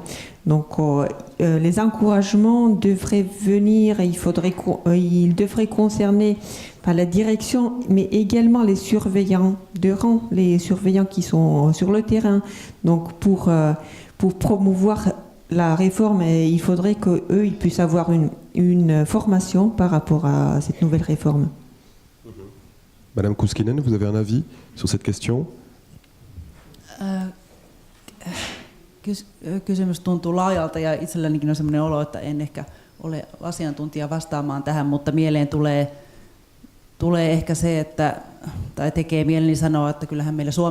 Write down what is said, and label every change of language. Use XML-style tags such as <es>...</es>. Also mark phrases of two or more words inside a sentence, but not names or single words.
<fr>Donc, les encouragements devraient venir, ils devraient concerner la direction, mais également les surveillants de rang, les surveillants qui sont sur le terrain. Donc, pour promouvoir la réforme, il faudrait qu'eux, ils puissent avoir une formation par rapport à cette nouvelle réforme. Madame Kuskinen, vous avez un avis sur cette question?</fr> <fi>Kysymys tuntuu laajalta ja itsellänikin on sellainen olo, että en ehkä ole asiantuntija vastaamaan tähän, mutta mieleen tulee ehkä se, tai tekee mieleni sanoa, että kyllähän</fi>